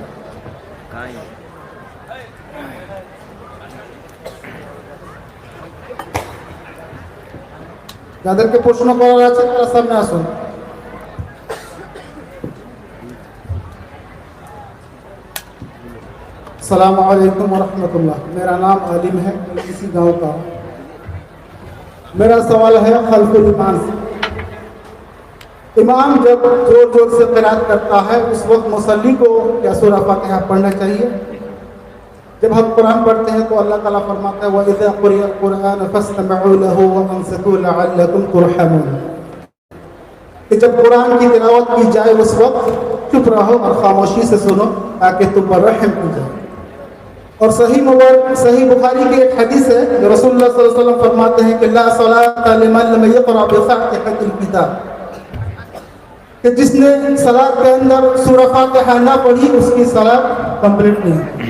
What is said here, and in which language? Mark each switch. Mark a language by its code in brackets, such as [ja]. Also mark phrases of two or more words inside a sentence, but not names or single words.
[ur] کہاں ہے؟ [bn] যাদেরকে প্রশ্ন করার আছে তারা সামনে আসুন। [ar] السلام علیکم ورحمۃ اللہ۔ [ur] میرا نام عالم ہے، میں اسی گاؤں کا ہوں۔ میرا سوال ہے خلف الایمان سے۔ امام جب زور زور سے قرات کرتا ہے اس وقت مصلی کو کیا سورہ فاتحہ پڑھنا چاہیے؟ جب ہم قرآن پڑھتے ہیں تو اللہ تعالیٰ فرماتا ہے [ar] وَإِذَا قُرِئَ الْقُرْآنُ فَاسْتَمِعُوا لَهُ وَأَنصِتُوا لَعَلَّكُمْ تُرْحَمُونَ، [ur] کہ جب قرآن کی تلاوت کی جائے اس وقت چپ رہو اور خاموشی سے سنو تاکہ تم پر رحم کی جائے۔ اور صحیح بخاری کی ایک حدیث ہے جو رسول اللہ صلی اللہ علیہ وسلم فرماتے ہیں کہ [ar] لا صلاۃ لمن لم یقرأ بفاتحۃ الکتاب، [ur] کہ جس نے صلاۃ کے اندر سورہ فاتحہ نہ پڑھی اس کی صلاۃ کمپلیٹ نہیں۔